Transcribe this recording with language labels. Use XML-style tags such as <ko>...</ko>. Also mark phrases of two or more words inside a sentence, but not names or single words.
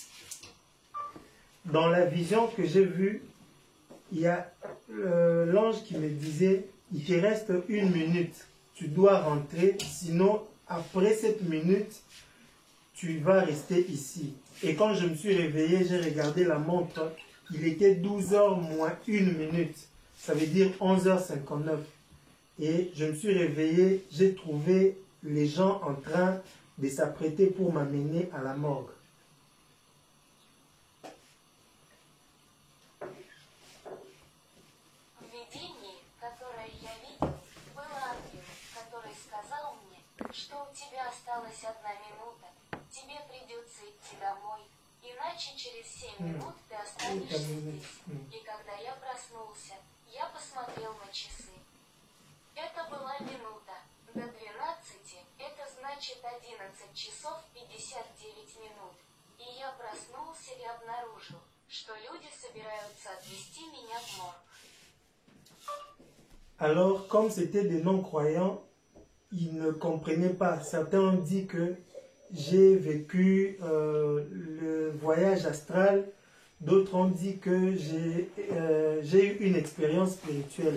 <fr>Dans la vision que j'ai vue, il y a l'ange qui me disait, il te reste une minute, tu dois rentrer, sinon après cette minute, tu vas rester ici. Et quand je me suis réveillé, j'ai regardé la montre, il était 12h moins 1 minute, ça veut dire 11h59. Et je me suis réveillé, j'ai trouvé les gens en train de s'apprêter pour m'amener à la morgue.</fr> <ru>В видении, которое я видел, был ангел, который сказал мне, что у тебя осталась 1 минута, тебе придется идти домой, иначе через 7 минут ты останешься здесь. И когда я проснулся, я посмотрел на часы. Это была минута. До 12, это значит 11 часов 59 минут. И я проснулся и обнаружил, что люди собираются отвезти меня в морг.</ru> <fr>Alors, comme c'était des non-croyants, ils ne comprenaient pas. Certains ont dit que j'ai vécu le voyage astral. D'autres ont dit que j'ai eu une expérience spirituelle.</fr>